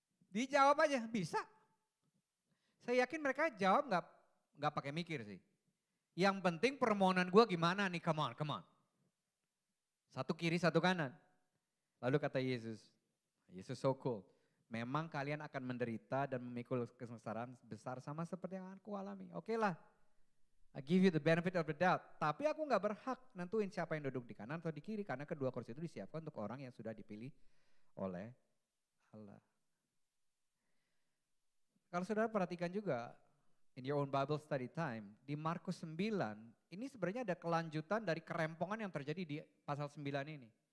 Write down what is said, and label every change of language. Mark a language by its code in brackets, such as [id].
[id] Dijawab aja, bisa. Saya yakin mereka jawab nggak pakai mikir sih. Yang penting permohonan gue gimana nih, [en] come on. [id] Satu kiri, satu kanan. Lalu kata Yesus [en] so cool. [id] Memang kalian akan menderita dan memikul kesengsaraan besar sama seperti yang aku alami. Oke lah, [en] I give you the benefit of the doubt. [id] Tapi aku gak berhak nentuin siapa yang duduk di kanan atau di kiri. Karena kedua kursi itu disiapkan untuk orang yang sudah dipilih oleh Allah. Kalau saudara perhatikan juga, [en] in your own Bible study time, [id] di Markus 9, ini sebenarnya ada kelanjutan dari kerempongan yang terjadi di pasal 9 ini.